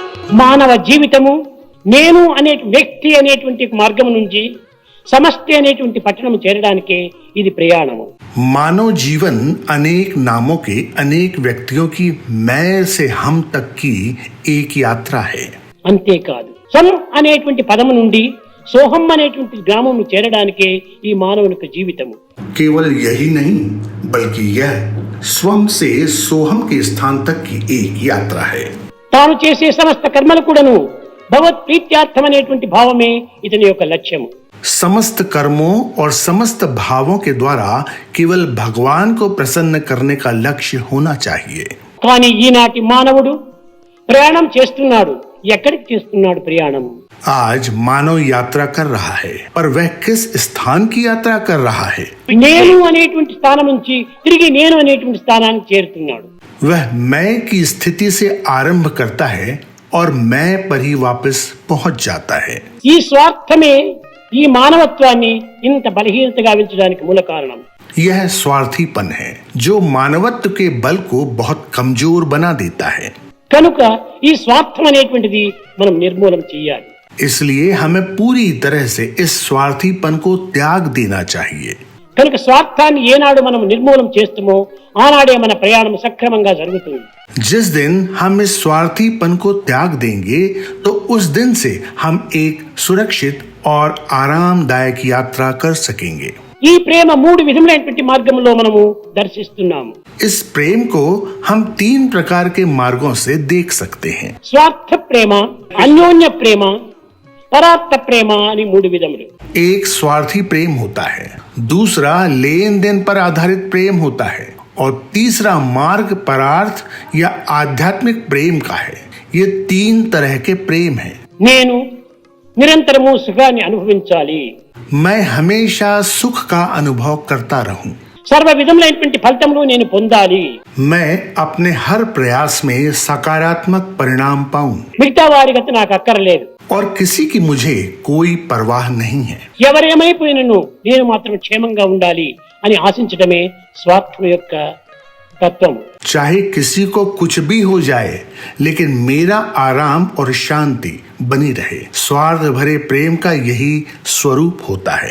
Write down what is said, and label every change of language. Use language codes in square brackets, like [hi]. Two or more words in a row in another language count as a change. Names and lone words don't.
[te] మానవ జీవితము నేను అనే వ్యక్తి అనేటువంటి మార్గం నుంచి సమష్టి అనేటువంటి పట్టణం చేరడానికే ఇది ప్రయాణము. [hi] मानव जीवन अनेक नामों के अनेक व्यक्तियों की मैं से हम तक की एक यात्रा है. [te] అంతేకాదు సం అనేటువంటి పదము నుండి సోహం అనేటువంటి గ్రామము చేరడానికే ఈ మానవునికి జీవితము. [hi] केवल यही नहीं बल्कि यह स्वम से सोहम के स्थान तक की एक यात्रा है. [te] తాను చేసే సమస్త కర్మలు కూడాను భగవత్ ప్రీత్యార్థం అనేటువంటి భావమే ఇతని యొక్క లక్ష్యము. [hi] समस्त कर्मों और समस्त भावों के द्वारा केवल भगवान को प्रसन्न करने का लक्ष्य होना चाहिए. [te] కానీ ఈనాటి మానవుడు ప్రయాణం చేస్తున్నాడు. ఎక్కడికి చేస్తున్నాడు ప్రయాణం? [hi] आज मानव यात्रा कर रहा है, पर वह किस स्थान की यात्रा कर रहा है? [te] నేను అనేటువంటి స్థానం నుంచి తిరిగి నేను అనేటువంటి స్థానానికి చేరుతున్నాడు. [hi] वह मैं की स्थिति से आरंभ करता है और मैं पर ही वापस पहुंच जाता है. [te] ఈ స్వార్థమే ఈ మానవత్వాన్ని ఇంత బలహీనతగా వించడానికి మూల కారణం. [hi] यह स्वार्थीपन है जो मानवत्व के बल को बहुत कमजोर बना देता है. [te] కనుక ఈ స్వార్థం అనేటువంటిది మనం నిర్మూలన చేయాలి. [hi] इसलिए हमें पूरी तरह से इस स्वार्थीपन को त्याग देना चाहिए. [te] కనుక స్వార్థాన్ని ఏనాడు మనం నిర్మూలన చేస్తామో ఆనాడే మన ప్రయాణం సక్రమంగా జరుగుతుంది. [hi] जिस दिन हम इस स्वार्थीपन को त्याग देंगे तो उस दिन से हम एक सुरक्षित और आरामदायक यात्रा कर सकेंगे. [te] ఈ ప్రేమ మూడు విధములైనటువంటి మార్గంలో మనము దర్శిస్తున్నాము. [hi] इस प्रेम को हम 3 प्रकार के मार्गों से देख सकते हैं. [te] స్వార్థ ప్రేమ, అన్యోన్య ప్రేమ, పరార్థ ప్రేమ అని మూడు విధములు. [hi] एक स्वार्थी प्रेम होता है, दूसरा लेन देन पर आधारित प्रेम होता है और तीसरा मार्ग परार्थ या आध्यात्मिक प्रेम का है. ये 3 तरह के प्रेम हैं. [te] నేను నిరంతరము సుఖాన్ని అనుభవించాలి. [hi] मैं हमेशा सुख का अनुभव करता रहूं. [te] సర్వ విధములైనటువంటి ఫలితములు నేను పొందాలి. [hi] मैं अपने हर प्रयास में सकारात्मक परिणाम पाऊं [te] మిగతా వారి గతి నాకు అక్కర్లేదు. [hi] और किसी की मुझे कोई परवाह नहीं है. [te] ఎవరేమైపోయినను నేను మాత్రం క్షేమంగా ఉండాలి అని ఆశించడమే స్వార్థం యొక్క తత్వం. [hi] चाहे किसी को कुछ भी हो जाए लेकिन मेरा आराम और शांति बनी रहे. स्वार्थ भरे प्रेम का यही स्वरूप होता है.